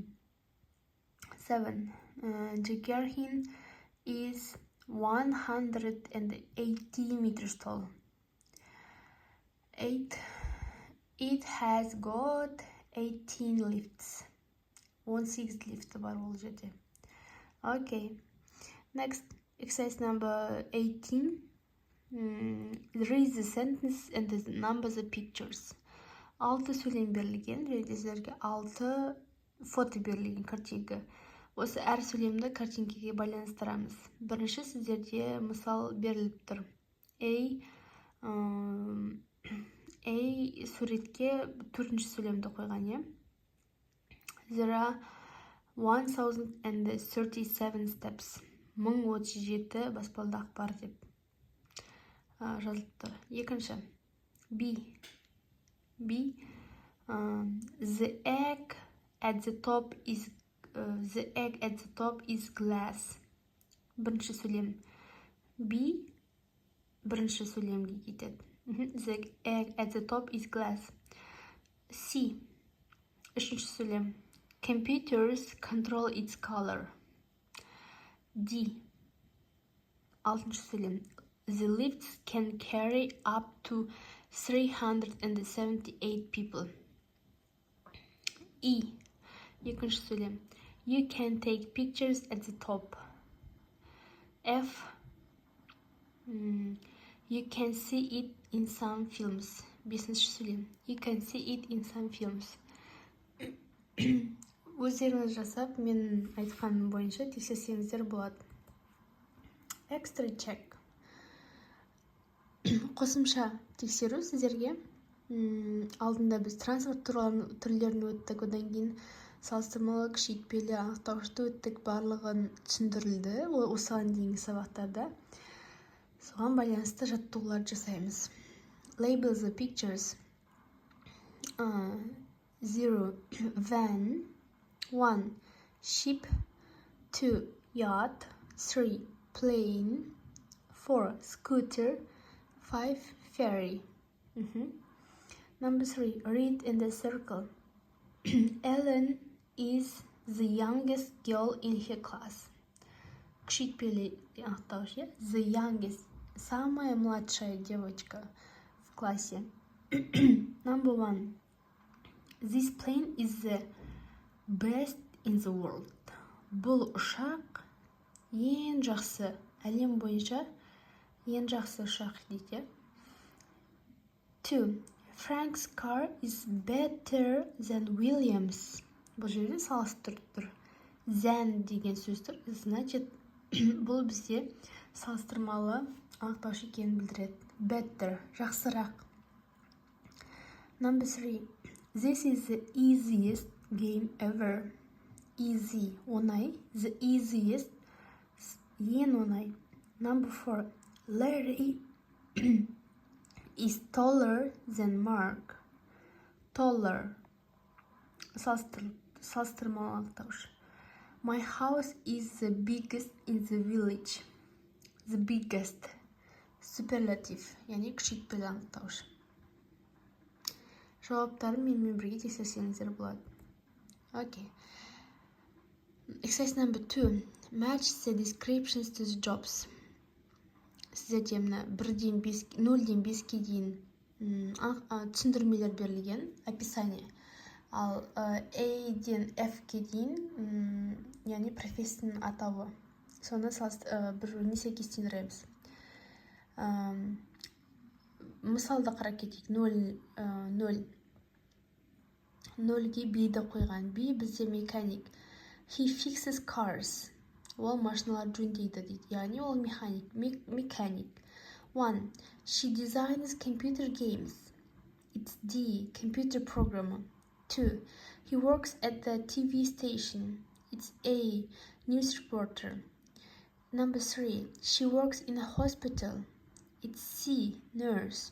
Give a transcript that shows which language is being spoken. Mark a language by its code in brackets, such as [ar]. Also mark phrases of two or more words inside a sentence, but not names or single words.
[en] 7. The Gerhin is 180 meters tall. 8. It has got 18 lifts. [kk] 16 lifts бар ол жерде. [en] Okay. Next, exercise number 18. Read the sentence and the numbers of pictures. [kk] 6 сөйлем берілген. Және сіздерге 6 фото берілген картинка. Осы әр сөйлемді картинкеге байланыстырамыз. Бірінші сіздерде мысал беріліп тұр. A суретке төртінші сөйлемді қойған, е? [en] There are 1037 steps. [kk] 1037 баспалдақ бар деп жазылып тұр. Екінші. B. [en] The egg at the top is glass. [kk] Бірінші сөйлем. B бірінші сөйлемге кетеді. [en] The egg at the top is glass. [kk] C. Үшінші сөйлем. [en] Computers control its color. [kk] D. Алтыншы сөйлем. [en] The lifts can carry up to 378 people. [kk] E. Екінші сөйлем. [en] You can take pictures at the top. F. You can see it in some films. [kk] Бесінші сөйлем. [en] You can see it in some films. [kk] Өздеріңіз жасап, мен айтқаным бойынша тексерсеңіздер болады. [en] Extra check. [kk] Қосымша тексеру сіздерге. Алдында біз транспорт түрлерін өттік, одан кейін салыстырмалы, күшейтпелі, анықтауышты өттік, барлығын түсіндірілді осыған дейінгі сабақтарда. Соған байланысты жаттығулар жасаймыз. [en] Label the pictures. 0. Van. 1. Ship. 2. Yacht. 3. Plane. 4. Scooter. 5. Ferry. Number 3. Read in the circle. Ellen is the youngest girl in her class. [kk] Күшейтпелі анықтауыш, е? [en] The youngest. [ru] Самая младшая девочка в классе. [en] Number 1. This plane is the best in the world. [kk] Бұл ұшақ ең жақсы, әлем бойынша ең жақсы ұшақ дейді. [en] 2. Frank's car is better than Williams. [kk] Бұл жерде салыстырып тұр. Than деген сөз тұр. Значит, бұл бізде салыстырмалы анықтауыш екенін білдіреді. Better, жақсырақ. [en] Number 3. This is the easiest game ever. Easy, оңай. The easiest, [kk] ең оңай. [en] Number 4. Larry is taller than Mark. Taller. [kk] Салыстырмалы анықтауыш. [en] My house is the biggest in the village. The biggest. [kk] Superlative, яғни күшейтпелі анықтауыш. Жауаптарын менімен бірге тексерсеңіздер болады. [en] Okay. Exercise number 2. Match the descriptions to the jobs. [kk] Сіздерде мына 0-ден 5-ке дейін түсіндірмелер берілген, описание. Ал A-ден F-ке дейін, яғни профессияның атауы. Соны бір-біріне сәйкестендіреміз. Мысалды қарап кетейік. 0. 0-ге B-ді қойған. B бізде механик. [en] He fixes cars. [kk] Ол машиналар жөндейді дейді. Яғни ол механик. 1. [en] She designs computer games. It's D. Computer programmer. 2. He works at the TV station. It's A. News reporter. Number 3. She works in a hospital. It's C. Nurse.